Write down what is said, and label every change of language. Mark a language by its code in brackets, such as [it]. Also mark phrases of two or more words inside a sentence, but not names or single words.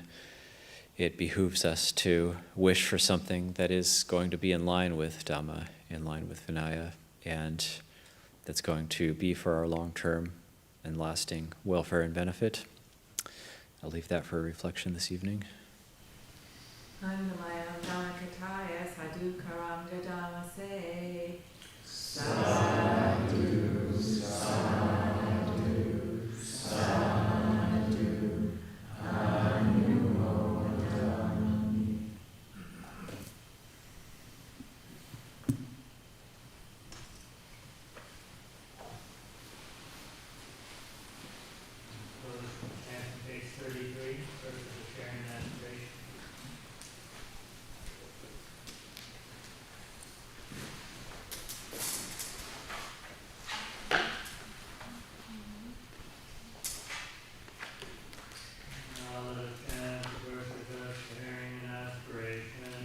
[en] it behooves us to wish for something that is going to be in line with Dhamma, in line with Vinaya, and that's going to be for our long-term and lasting welfare and benefit. I'll leave that for reflection this evening. [pi] Annamayam Dhammakataya Sadhu Karam Dadamase Sadhu, Sadhu, Sadhu, Anumodami. [en] Page 33, verses of sharing and aspiration. Now let us chant the verses of sharing and aspiration.